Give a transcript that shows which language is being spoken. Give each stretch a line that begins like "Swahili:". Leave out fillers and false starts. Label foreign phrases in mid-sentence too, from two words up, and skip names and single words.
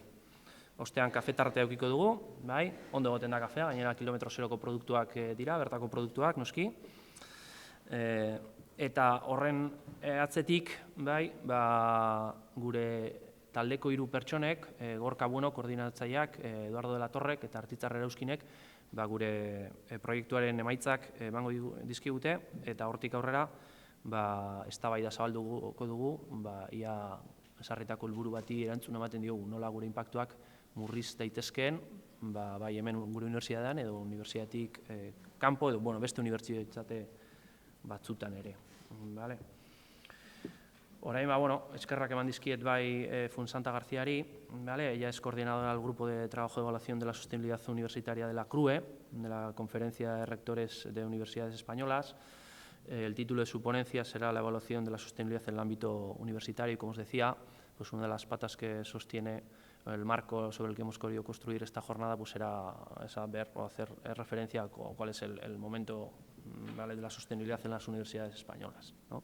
Basque: Ostean kafe tartea edukiko dugu, bai, ondo egoten da kafea, gainera kilometro zeroko produktuak dira, bertako produktuak noski. Eta horren atzetik, bai, gure taldeko 3 pertsonek, Gorka Bueno, koordinatzaileak, Eduardo de la Torrek eta Artitzar Erauskinek, gure proiektuaren emaitzak emango dizkigute, eta hortik aurrera eztabaida zabalduko dugu, ia ezarritako helburu bati erantzun ematen diogu, nola gure inpaktuak murriz daitezkeen, bai hemen gure unibertsitatean edo unibertsitatetik kanpo edo beste unibertsitate batzutan ere. Orain, eskerrak eman dizkiet bai Fuensanta Garziari,
Spanish: ella es coordinadora del Grupo de Trabajo de Evaluación de la Sostenibilidad Universitaria de la CRUE, de la Conferencia de Rectores de Universidades Españolas. El título de su ponencia será la evaluación de la sostenibilidad en el ámbito universitario y, como os decía, pues una de las patas que sostiene el marco sobre el que hemos querido construir esta jornada pues será ver o hacer referencia a cuál es el momento de la sostenibilidad en las universidades españolas, ¿no?